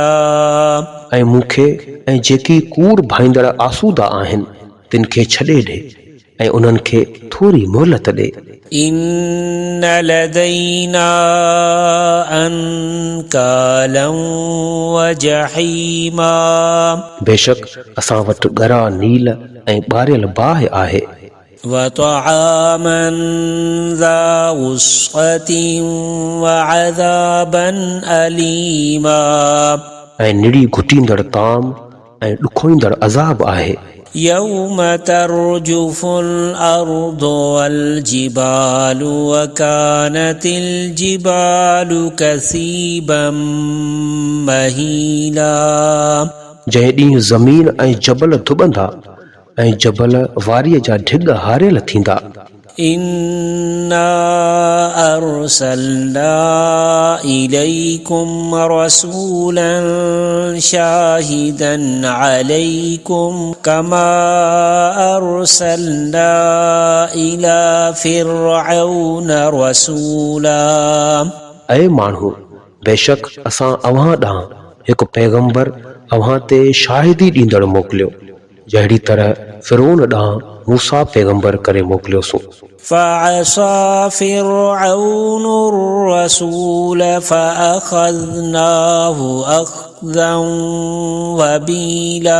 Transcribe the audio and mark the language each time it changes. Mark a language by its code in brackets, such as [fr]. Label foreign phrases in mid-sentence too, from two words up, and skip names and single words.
[sd] ऐं मूंखे ऐं जेकी कूड़ भाईंदड़ आसूदा आहिनि तिन खे छॾे ॾे ऐं उन्हनि खे थोरी मोहलत ॾे। [ar] إن لدينا أنكالا وجحيما, [sd] बेशक असां वटि ॻरा नील ऐं ॿारियल बाहि आहे। [ar] وطعاما ذا غصة وعذابا أليما, [sd] ऐं निड़ी घुटींदड़ ताम ऐं ॾुखोईंदड़ अज़ाब आहे। [ar] يوم ترجف الأرض والجبال وكانت الجبال كثيبا مهيلا, [sd] जंहिं ॾींहुं ज़मीन ऐं जबल धुॿंदा ऐं जबल वारीअ जा ढिॻ हारियल थींदा। [ar] إنا أرسلنا إليكم رسولا شاهدا عليكم كما أرسلنا إلى فرعون رسولا, ऐ [sd] माण्हू, बेशक असां अव्हां ॾांहुं हिकु पैगंबर अव्हां ते शाहिदी ॾींदड़ मोकिलियो जहिड़ी तरह फिरौन ॾांहुं मूसा पैगंबर करे मोकिलियोसीं। [ar] فعصى فرعون الرسول فأخذناه أخذا وبيلا,